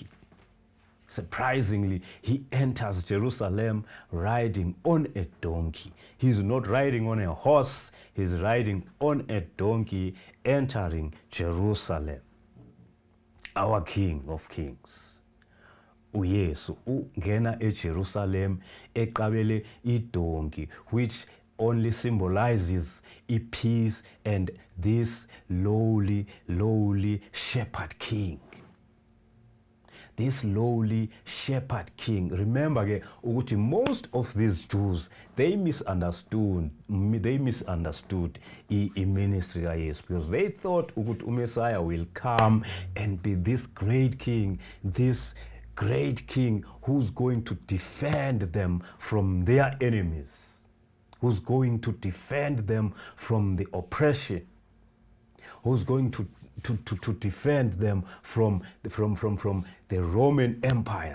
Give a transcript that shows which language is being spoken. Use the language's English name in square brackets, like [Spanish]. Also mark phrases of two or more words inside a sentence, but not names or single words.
[English] Surprisingly, he enters Jerusalem riding on a donkey. He's not riding on a horse, he's riding on a donkey, entering Jerusalem. Our King of Kings. [Zulu] uYesu ungena eJerusalem eqabele idonki, [English] which only symbolizes peace and this lowly shepherd king. This lowly shepherd king. Remember ukuthi most of these Jews, they misunderstood the ministry kaYesu, because they thought ukuthi uMessiah will come and be this great king who's going to defend them from their enemies, who's going to defend them from the oppression, who's going to defend them from the Roman Empire.